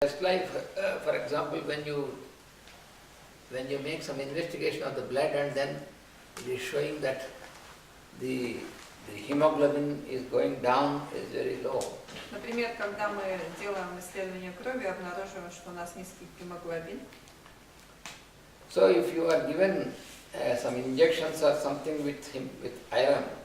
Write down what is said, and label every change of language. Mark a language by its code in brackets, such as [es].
[en] Just like, for example, when you make some investigation of the blood and then it is showing that the hemoglobin is going down, is very low. [ru] Например, когда мы делаем исследование крови, обнаруживаем, что у нас низкий гемоглобин. [en] So if you are given some injections or something with iron,